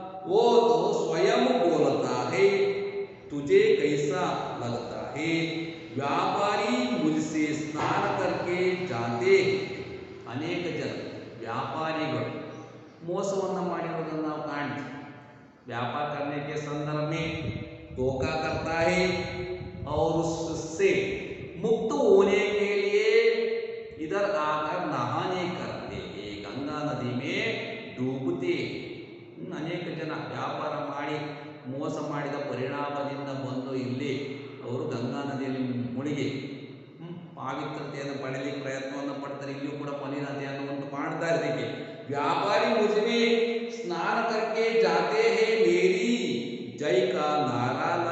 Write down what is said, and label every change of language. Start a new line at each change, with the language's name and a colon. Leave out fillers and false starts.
Hindi: वो तो स्वयं बोलता है तुझे कैसा लगता है. व्यापारी मुझसे स्नान करके जाते.
Kannada: ಅನೇಕ ಜನ ವ್ಯಾಪಾರಿಗಳು ಮೋಸವನ್ನು ಮಾಡಿರೋದನ್ನು ನಾವು ಕಾಣ್ತೀವಿ.
Hindi: व्यापार करने के संदर्भ में धोखा करता है और उससे मुक्त होने के लिए इधर आकर नहाने करते हैं. गंगा नदी में डूबते.
Kannada: ಅನೇಕ ಜನ ವ್ಯಾಪಾರ ಮಾಡಿ ಮೋಸ ಮಾಡಿದ ಪರಿಣಾಮದಿಂದ ಬಂದು ಇಲ್ಲಿ ಅವರು ಗಂಗಾ ನದಿಯಲ್ಲಿ ಮುಳುಗಿ ಪಾವಿತ್ರತೆಯನ್ನು ಪಡೆಯಲಿಕ್ಕೆ ಪ್ರಯತ್ನವನ್ನು ಪಡ್ತಾರೆ. ಇಲ್ಲಿಯೂ ಕೂಡ ಮಲಿನತೆಯನ್ನು ಉಂಟು ಮಾಡ್ತಾ ಇದ್ದಕ್ಕೆ
Hindi: व्यापारी मुझमें स्नान करके जाते हैं, मेरी जय का नारा